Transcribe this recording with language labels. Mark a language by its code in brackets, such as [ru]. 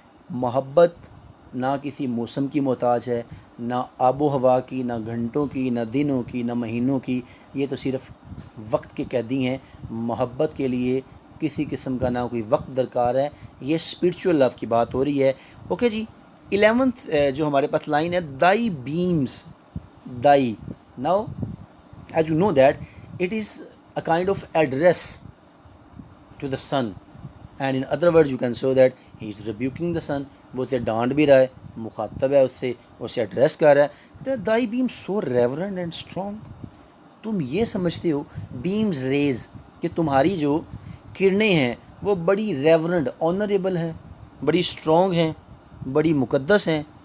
[ur] محبت نہ کسی موسم کی محتاج ہے، نہ آب و ہوا کی، نہ گھنٹوں کی، نہ دنوں کی، نہ مہینوں کی. یہ تو صرف وقت کے قیدی ہیں. محبت کے لیے کسی قسم کا نہ کوئی وقت درکار ہے. یہ اسپریچول لو کی بات ہو رہی ہے. اوکے جی. 11th جو ہمارے پاس لائن ہے، دائی بیمز، دائی. [en] Now as you know that it is a kind of address to the sun, and in other words you can say that he is rebuking the sun. [ur] وہ اسے ڈانٹ بھی رہا ہے، مخاطب ہے اس سے، اسے ایڈریس کر رہا ہے. [en] Thy beam so reverent and strong. [ur] تم یہ سمجھتے ہو بیمز ریز کہ تمہاری جو کرنیں ہیں وہ بڑی ریورنٹ، آنریبل ہیں، بڑی اسٹرانگ ہیں، بڑی مقدس ہیں.